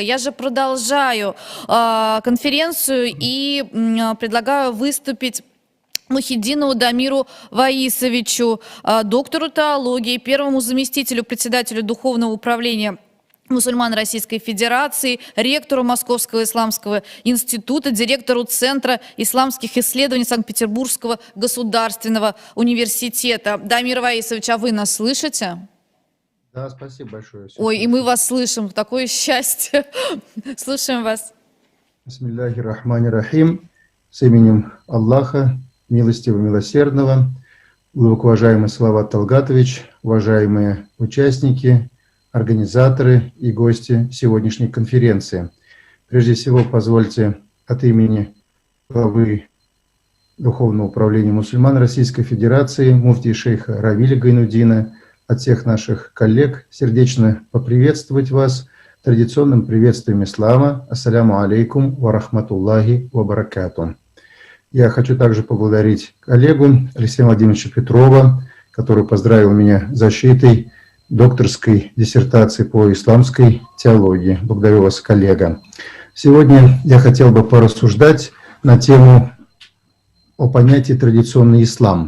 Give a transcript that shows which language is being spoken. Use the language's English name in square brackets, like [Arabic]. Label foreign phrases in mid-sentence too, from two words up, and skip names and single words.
[Russian] Я же продолжаю конференцию и предлагаю выступить Мухиддинову Дамиру Ваисовичу, доктору теологии, первому заместителю председателя Духовного управления мусульман Российской Федерации, ректору Московского исламского института, директору Центра исламских исследований Санкт-Петербургского государственного университета. Дамир Ваисович, а вы нас слышите? Да, спасибо большое. Ой, и мы вас слышим. Такое счастье. Слушаем вас. [Arabic] بسم الله الرحمن الرحيم. [Russian] С именем Аллаха, милостивого, милосердного, глубоко уважаемый Салават Талгатович, уважаемые участники, организаторы и гости сегодняшней конференции. Прежде всего, позвольте от имени главы Духовного управления мусульман Российской Федерации, муфти шейха Равиля Гайнуддина, от всех наших коллег сердечно поприветствовать вас традиционным приветствием ислама. [Arabic] السلام عليكم ورحمة الله وبركاته. [Russian] Я хочу также поблагодарить коллегу Алексея Владимировича Петрова, который поздравил меня с защитой докторской диссертации по исламской теологии. Благодарю вас, коллега. Сегодня я хотел бы порассуждать на тему о понятии традиционный ислам.